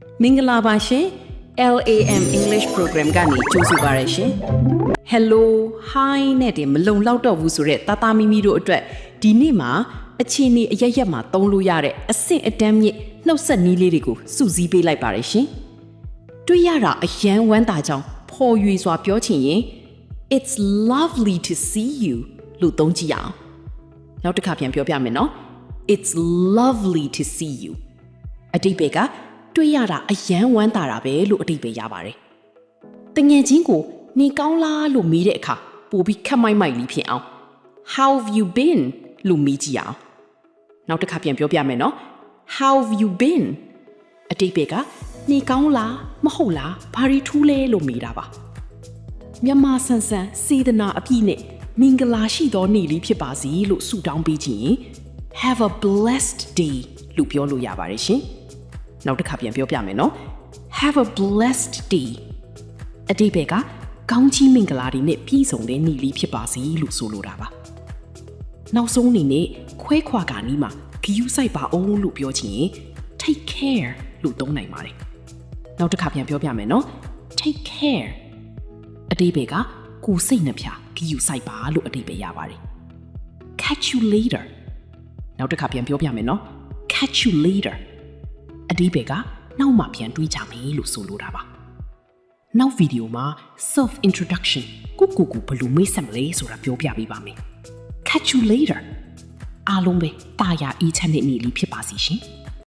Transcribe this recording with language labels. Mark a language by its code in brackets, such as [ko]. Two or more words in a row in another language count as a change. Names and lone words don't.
[my] မင်္ဂလာပါရှင် LAM English Program ကနေကြိုဆိုပါရရှင် [en] Hello Hi [my] နဲ့တင်မလုံလောက်တော့ဘူးဆိုတဲ့တာတာမီမီတို့အတွက်ဒီနေ့မှာအခြေအနေအရရက်မှာသုံးလို့ရတဲ့အဆင့်အတန်းမြင့်နှုတ်ဆက်နည်းလေးတွေကိုစုစည်းပေးလိုက်ပါရရှင်တွေ့ရတာအယမ်းဝမ်းသာကြောင်းဖော်ရွေစွာပြောချင်ရင် [en] It's lovely to see you [my] လို့သုံးကြည့်အောင်နောက်တစ်ခါ ပြန်ပြောပြမယ်နော် [en] It's lovely to see you [my] အတိတ်ဘက်ကတွေ့ရတာအယမ်းဝမ်းသာတာပဲလို့အတိတ်ပဲရပါတယ်တငယ်ချင်းကိုနေကောင်းလားလို့မေးတဲ့အခါပိုပြီးခက်မိုက်မိုက်လေးဖြစ်အောင် [en] How have you been [my] လို့မေးကြည့်အောင်နောက်တစ်ခါပြန်ပြောပြမယ် နော် [en] How have you been [my] အတိတ်ဘက်ကနေကောင်းလားမဟုတ်လားဘာတွေထူးလဲလို့မေးတာပါမြန်မာဆန်ဆန်စေတနာအပြည့်နဲ့မင်္ဂလာရှိသောနေ့လေးဖြစ်ပါစေလို့ဆုတောင်းပေး ခြင်း [en] Have a blessed day [my] လို့ပြောလို့ရပါတယ်ရှင်နောက်တစ်ခါပြန်ပြောပြမယ်နော် [en] Have a blessed day [my] အတိတ်ဘက်ကကောင်းချီးမင်္ဂလာတွေနဲ့ပြည့်စုံတဲ့နေ့လေး ဖြစ်ပါစေလို့ဆိုလိုတာပါနောက်ဆုံးအနေနဲ့ခွဲခွာကာနီးမှာဂရုစိုက်ပါအောင်လို့ပြောချင် ရင် [en] Take care [my] လို့သုံးနိုင်ပါတယ်နောက်တစ်ခါပြန်ပြောပြမယ်နော် [en] Take care [my] အတိတ်ဘက်က ကိုယ်စိတ်နှပြဂရုစိုက်ပါလို့အတိတ်ပဲရပါတယ် [en] Catch you later [my] နောက်တစ်ခါပြန်ပြောပြမယ်နော် [en] Catch you later [my] အဒီဘေကနောက်မှပြန်တွေးကြမယ်လို့ဆိုလိုတာပါနောက်ဗီဒီယိုမှာ [en] self introduction [my] ကိုဘယ်လိုမိတ်ဆက်မလဲဆိုတာပြောပြပေးပါမယ် [en] Catch you later [my] အားလုံးပဲတာယာအေးချမ်းတဲ့နေ့လေးဖြစ်ပါစေရှင်